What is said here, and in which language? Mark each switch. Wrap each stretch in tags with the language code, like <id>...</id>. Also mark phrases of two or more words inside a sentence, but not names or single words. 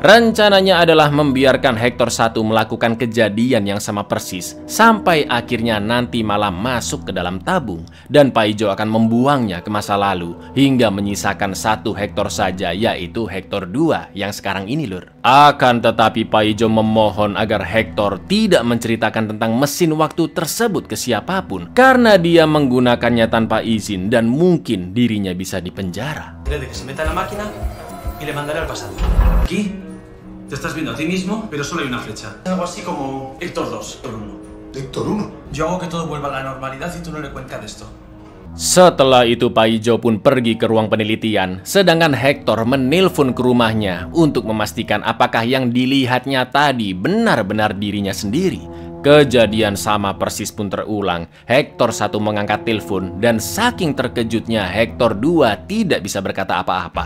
<id>Rencananya adalah membiarkan Hector 1 melakukan kejadian yang sama persis sampai akhirnya nanti malam masuk ke dalam tabung dan Pak Ijo akan membuangnya ke masa lalu hingga menyisakan 1 Hector saja, yaitu Hector 2 yang sekarang ini, lur. Akan tetapi Paijo memohon agar Hector tidak menceritakan tentang mesin waktu tersebut ke siapapun karena dia menggunakannya tanpa izin dan mungkin dirinya bisa dipenjara.</id> <es>De que se meta en la máquina y le mandaré al pasado. Aquí te estás viendo a ti mismo, pero solo hay una flecha. Algo así como Héctor 2, Héctor 1. Héctor 1. Yo hago que todo vuelva a la normalidad y tú no le cuentas esto.</es> <id>Setelah itu Paijo pun pergi ke ruang penelitian, sedangkan Hector menelpon ke rumahnya untuk memastikan apakah yang dilihatnya tadi benar-benar dirinya sendiri. Kejadian sama persis pun terulang. Hector 1 mengangkat telepon dan saking terkejutnya Hector 2 tidak bisa berkata apa-apa.</id>